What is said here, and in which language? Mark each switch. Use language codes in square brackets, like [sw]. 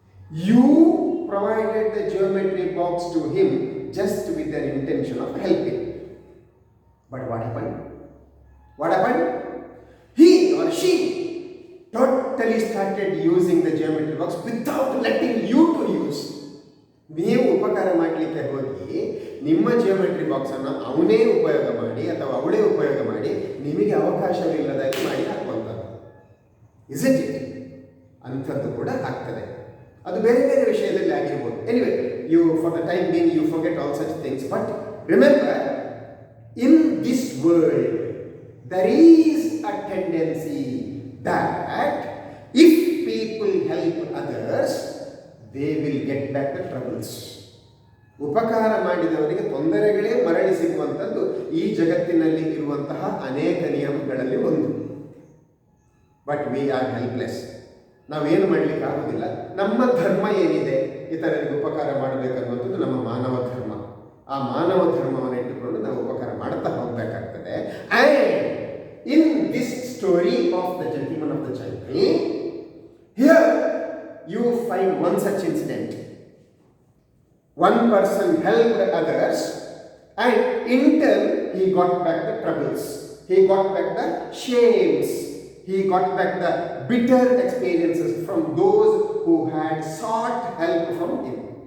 [en] You provided the geometry box to him just with the intention of helping. But what happened? What happened? He or she totally started using the geometry box without letting you to use. [kn] ನೀವು ಉಪಕಾರ ಮಾಡಲಿಕ್ಕೆ ಹೋಗಿ ನಿಮ್ಮ geometry ಬಾಕ್ಸನ್ನು ಅವನೇ ಉಪಯೋಗ ಮಾಡಿ ಅಥವಾ ಅವಳೇ ಉಪಯೋಗ ಮಾಡಿ ನಿಮಗೆ ಅವಕಾಶವಿಲ್ಲದಾಗಿ ಮಾಡಿ ಹಾಕುವಂಥದ್ದು. [en] Is it? [kn] ಅಂಥದ್ದು ಕೂಡ ಆಗ್ತದೆ. ಅದು ಬೇರೆ ಬೇರೆ ವಿಷಯದಲ್ಲಿ ಆಗಿರ್ಬೋದು. [en] Anyway, you for the time being you forget all such things. But remember, in this world there is a tendency that if people help others, they will get back the troubles. [kn] ಉಪಕಾರ ಮಾಡಿದವರಿಗೆ ತೊಂದರೆಗಳೇ ಮರಳಿ ಸಿಗುವಂಥದ್ದು ಈ ಜಗತ್ತಿನಲ್ಲಿ ಇರುವಂತಹ ಅನೇಕ ನಿಯಮಗಳಲ್ಲಿ ಒಂದು. [en] But we are helpless. [kn] ನಾವೇನು ಮಾಡಲಿಕ್ಕೆ ಆಗೋದಿಲ್ಲ. ನಮ್ಮ ಧರ್ಮ ಏನಿದೆ, ಇತರರಿಗೆ ಉಪಕಾರ ಮಾಡಬೇಕನ್ನುವಂಥದ್ದು ನಮ್ಮ ಮಾನವ ಧರ್ಮ. ಆ ಮಾನವ ಧರ್ಮವನ್ನು ಇಟ್ಟುಕೊಂಡು ನಾವು ಉಪಕಾರ ಮಾಡ್ತಾ ಹೋಗಬೇಕಾಗ್ತದೆ. [en] And in this story of the gentleman of the Chayni, here you find one such incident. One person helped others and in turn he got back the troubles, he got back the shames, he got back the bitter experiences from those who had sought help from him.